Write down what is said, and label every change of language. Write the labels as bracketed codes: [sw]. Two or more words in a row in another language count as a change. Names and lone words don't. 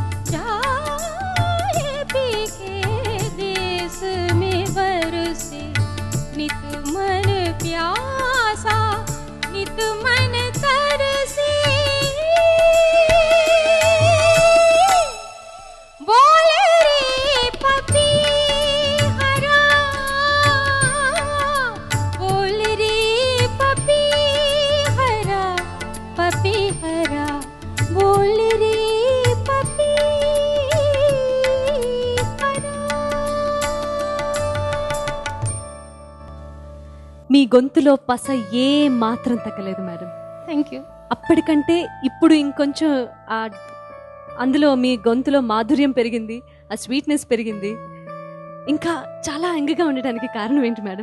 [hi] जाए पी के देश में बरसे नित मन प्यासा नित मन तरसे बोल रे पपी हरा बोल रे पपी हरा पपी हरा बोल रे पपी हरा। [te] మీ గొంతులో పస ఏ మాత్రం తగ్గలేదు మేడం. [en] thank you. [te] అప్పటికంటే ఇప్పుడు ఇంకొంచెం అందులో మీ గొంతులో మాధుర్యం పెరిగింది, ఆ స్వీట్నెస్ పెరిగింది. ఇంకా చాలా యంగ్గా ఉండడానికి కారణం ఏంటి మేడం?